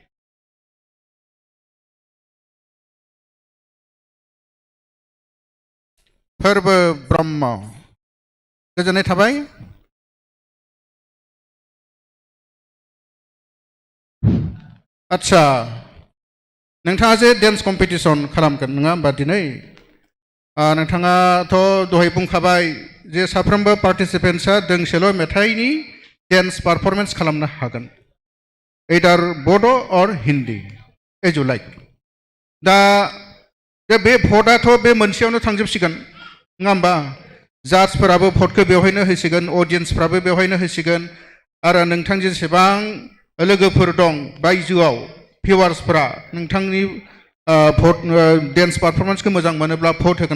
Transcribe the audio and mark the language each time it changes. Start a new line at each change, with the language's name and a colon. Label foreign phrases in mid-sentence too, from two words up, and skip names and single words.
Bodo: फwrbw ब्रह्म गोजोननाय थाबाय आच्छा नोंथाङा जे
English: dance competition
Bodo: खालामगोन नङा होमबा दिनै नोंथाङाथ' दहाय बुंखाबाय जे साफ्रोमबो पार्टिसिपेन्ट्सआ दोंसेल' मेथाइनि
English: dance performance
Bodo: खालामनो हागोन either बड'
English: or Hindi as you like
Bodo: दा बे भटआथ' बे मोनसेयावनो थांजोबसिगोन नङा होमबा जाजफोराबो भटखौ बेवहायनो होसिगोन अडियेन्सफ्राबो बेवहायनो होसिगोन आरो नोंथां जेसेबां लोगोफोर दं बायजोआव भिवार्सफोरा नोंथांनि
English: vote dance
Bodo: पारफरमेन्सखौ मोजां मोनोब्ला भट होगोन